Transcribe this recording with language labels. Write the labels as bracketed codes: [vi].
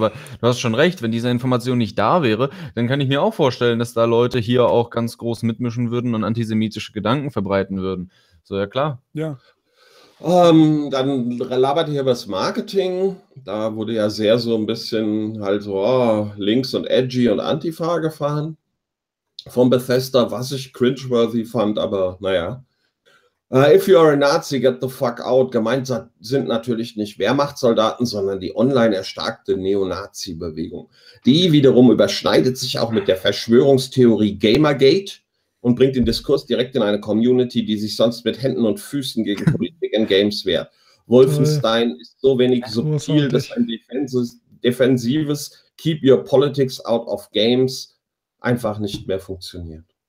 [de] Aber du hast schon recht, wenn diese Information nicht da wäre, dann kann ich mir auch vorstellen, dass da Leute hier auch ganz groß mitmischen würden und antisemitische Gedanken verbreiten würden. So, ja klar. Ja. Dann labert hier was Marketing. Da wurde ja sehr so ein bisschen halt so links und edgy und Antifa gefahren von Bethesda, was ich cringeworthy fand, aber naja. [en] If you are a Nazi, get the fuck out. [de] Gemeint sind natürlich nicht Wehrmachtssoldaten, sondern die online erstarkte Neonazi-Bewegung. Die wiederum überschneidet sich auch mit der Verschwörungstheorie Gamergate und bringt den Diskurs direkt in eine Community, die sich sonst mit Händen und Füßen gegen Politik Games wäre. Wolfenstein ist so wenig subtil, dass ein defensives [en] Keep Your Politics Out of Games [de] einfach nicht mehr funktioniert.